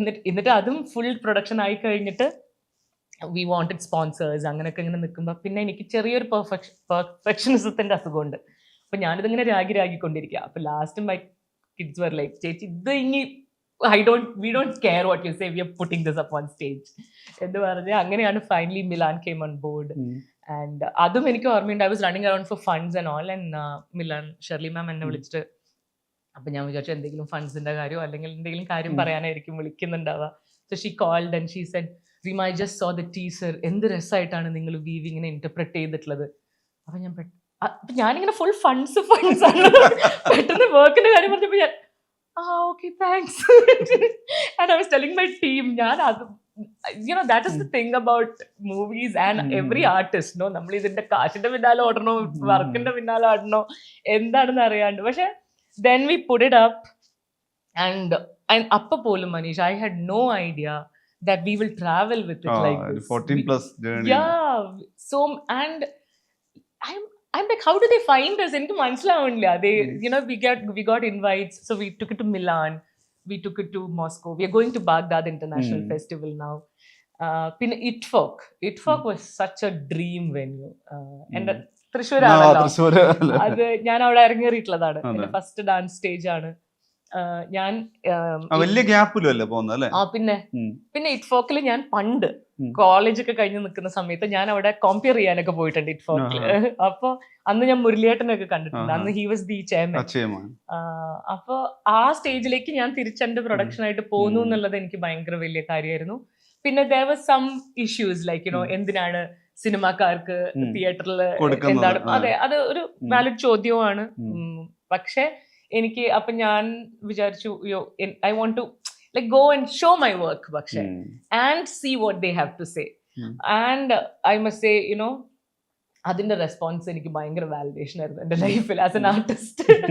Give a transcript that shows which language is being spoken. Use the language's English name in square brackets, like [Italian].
[Malayalam] എന്നിട്ട് അതും full production ആയി കഴിഞ്ഞിട്ട് [English] we wanted sponsors [Malayalam] അങ്ങനെയൊക്കെ ഇങ്ങനെ നിൽക്കുമ്പോൾ പിന്നെ എനിക്ക് ചെറിയൊരു പെർഫെക്ഷനിസത്തിന്റെ അസുഖമുണ്ട്. അപ്പൊ ഞാനിതിങ്ങനെ രാഗിക്കൊണ്ടിരിക്കുക. അപ്പൊ [English] last my kids were like, [Malayalam] ചേച്ചി ഇത് ഇനി [English] we don't care what you say, we are putting this up on stage [Malayalam] എന്ന് പറഞ്ഞ് അങ്ങനെയാണ് [English] Finally Milan came on board. [Malayalam] And അതും എനിക്ക് ഓർമ്മയുണ്ട്, [English] I was running around for funds and all. [Malayalam] And Milan Shirley മാം എന്നെ വിളിച്ചിട്ട്, അപ്പൊ ഞാൻ വിചാരിച്ചു എന്തെങ്കിലും ഫണ്ട്സിന്റെ കാര്യമോ അല്ലെങ്കിൽ എന്തെങ്കിലും കാര്യം പറയാനായിരിക്കും വിളിക്കുന്നുണ്ടാവുക. [English] so she called and she said, [Malayalam] Reema [English] I just saw the teaser, [Malayalam] എന്ത് രസമായിട്ടാണ് നിങ്ങൾ വീവിങ്ങിനെ ഇന്റർപ്രറ്റ് ചെയ്തിട്ടുള്ളത്. അപ്പൊ ഞാൻ അപ്പൊ ഞാനിങ്ങനെ ഫുൾ ഫണ്ട്സ് ആണ് പെട്ടെന്ന് വർക്കിന്റെ കാര്യം പറഞ്ഞപ്പോ ഞാൻ okay thanks and [English] I was telling my team, [Malayalam] ഞാൻ അത് [English] that is the thing about movies and every artist, no, [Malayalam] നമ്മൾ ഇതിന്റെ കാശിന്റെ പിന്നാലെ ഓടണോ വർക്കിന്റെ പിന്നാലെ ഓടണോ എന്താണെന്ന് അറിയാണ്ട്. പക്ഷെ [English] then we put it up and [Malayalam] അപ്പൊ പോലും [English] Manish, I had no idea that we will travel with it like this. 14+ journey. Yeah, so and I'm like, how do they find us? [Malayalam] എനിക്ക് മനസ്സിലാവുന്നില്ല. [English] They, we got invites, so we took it to Milan, we took it to Moscow, we are going to Baghdad International Festival now. [Malayalam] പിന്നെ [English] ITFOK was such a dream venue. [Malayalam] എന്റെ തൃശ്ശൂരാണല്ലോ അത്, ഞാൻ അവിടെ ഇറങ്ങേറിയിട്ടുള്ളതാണ്. എന്റെ first dance stage ആണ്. ഞാൻ വലിയ ഗ്യാപ്പിലല്ലേ പോകുന്നത്. പിന്നെ ITFOKിൽ ഞാൻ പണ്ട് കോളേജ് ഒക്കെ കഴിഞ്ഞ് നിൽക്കുന്ന സമയത്ത് ഞാൻ അവിടെ കോമ്പയർ ചെയ്യാനൊക്കെ പോയിട്ടുണ്ട് ITFOKിൽ. അപ്പൊ അന്ന് ഞാൻ മുരളിയേട്ടനൊക്കെ കണ്ടിട്ടുണ്ട്. അന്ന് [English] He was the chairman. [Malayalam] അപ്പൊ ആ സ്റ്റേജിലേക്ക് ഞാൻ തിരിച്ചെന്റെ പ്രൊഡക്ഷൻ ആയിട്ട് പോന്നു എന്നുള്ളത് എനിക്ക് ഭയങ്കര വലിയ കാര്യമായിരുന്നു. പിന്നെ [English] there was some issues like [Malayalam] എന്തിനാണ് സിനിമാക്കാർക്ക് തിയേറ്ററിൽ എന്താണ്, അതെ അത് ഒരു വാലിഡ് ചോദ്യവുമാണ്. പക്ഷെ എനിക്ക് അപ്പൊ ഞാൻ വിചാരിച്ചു [English] I want to like go and show my work [Malayalam] പക്ഷെ [English] and see what they have to say. And I must say [Malayalam] അതിന്റെ റെസ്പോൺസ് എനിക്ക് ഭയങ്കര വാലിഡേഷൻ ആയിരുന്നു എന്റെ ലൈഫിൽ [English] As an artist.